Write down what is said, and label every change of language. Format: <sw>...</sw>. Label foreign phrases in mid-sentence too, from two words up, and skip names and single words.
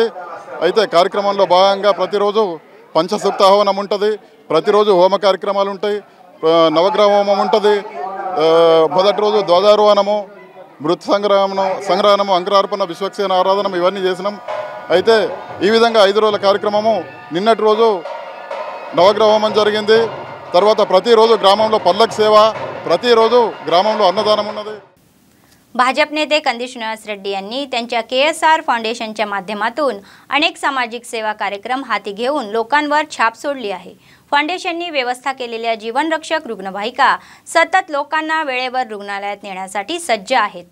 <te>అయితే కార్యక్రమంలో భాగంగా ప్రతిరోజు పంచసూక్త హవనం ఉంటుంది, ప్రతిరోజు హోమ కార్యక్రమాలు ఉంటాయి, నవగ్రహ హోమం ఉంటుంది, మొదటి రోజు ధ్వజారోహణము, మృత్ సంగ్రహణము, అంకురార్పణ, విశ్వక్సేన ఆరాధన ఇవన్నీ చేసినాం. అయితే ఈ విధంగా 5 రోజుల కార్యక్రమము నిన్నటి రోజు నవగ్రహ హోమం జరిగింది. తర్వాత ప్రతిరోజు గ్రామంలో పల్లకి సేవ, ప్రతిరోజు గ్రామంలో అన్నదానం ఉన్నది.</te> <mr>भाजप नेते कंदीश निवास रेड्डी यांनी त्यांच्या KSR फाउंडेशनच्या माध्यमातून अनेक सामाजिक सेवा कार्यक्रम हाती घेऊन लोकांवर छाप सोडली आहे. फाउंडेशननी व्यवस्था केलेल्या जीवनरक्षक रुग्णवाहिका सतत लोकांना वेळेवर रुग्णालयात नेण्यासाठी सज्ज आहेत.</mr>